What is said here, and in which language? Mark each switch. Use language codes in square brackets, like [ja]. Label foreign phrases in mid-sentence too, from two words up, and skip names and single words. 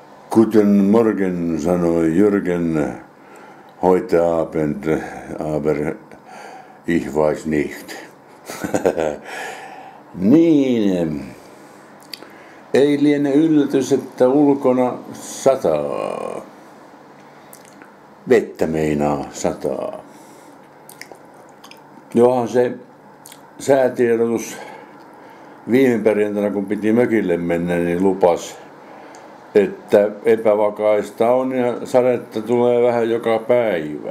[de] Guten Morgen, sanoi Jürgen. Heute Abend, aber ich weiß nicht. [fi] Niin, ei liene yllätys, että ulkona sataa. Vettä meinaa sataa. Johan se säätiedotus viime perjantaina, kun piti mökille mennä, niin lupas, että epävakaista on ja sadetta tulee vähän joka päivä.